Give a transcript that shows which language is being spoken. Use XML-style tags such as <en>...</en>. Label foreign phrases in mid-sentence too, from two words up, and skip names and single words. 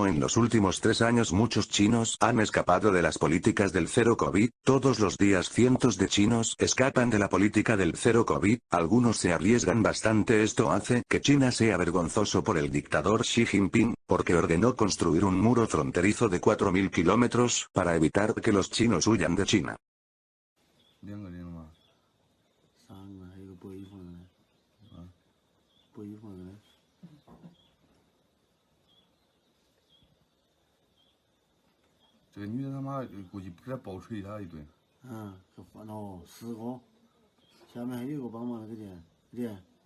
<es>En los últimos 3 años muchos chinos han escapado de las políticas del cero COVID, todos los días cientos de chinos escapan de la política del cero COVID, algunos se arriesgan bastante. Esto hace que China sea vergonzoso por el dictador Xi Jinping, porque ordenó construir un muro fronterizo de 4000 kilómetros, para evitar que los chinos huyan de China.</es> <zh>这个女的他妈估计不该暴捶他一顿。可烦了，4个，下面还有一个帮忙那个店。</zh>